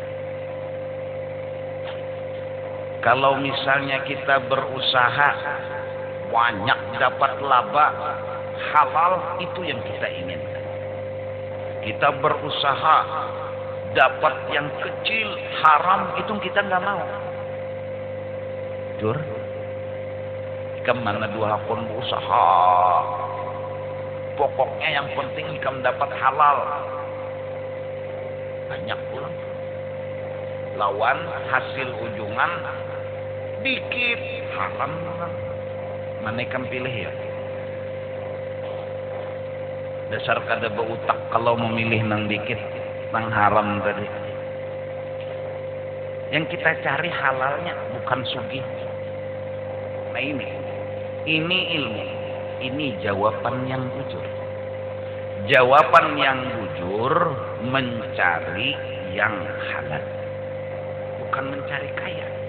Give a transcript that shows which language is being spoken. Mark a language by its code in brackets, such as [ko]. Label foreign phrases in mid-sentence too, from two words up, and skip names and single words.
[id] Kalau misalnya kita berusaha banyak dapat laba halal, itu yang kita inginkan. Kita berusaha dapat yang kecil haram, itu kita nggak mau. [bjn] Jur, kemana dua hakun berusaha, pokoknya yang penting ikam dapat halal. Banyak pulang. Lawan hasil ujungan dikit haram. Mana ikam pilih ya? Dasar kada berutak kalau memilih nang dikit, nang haram tadi. [id] Yang kita cari halalnya, bukan sugih. Nah ini ilmu, ini jawaban yang jujur. Jawaban yang jujur mencari yang halal, bukan mencari kaya.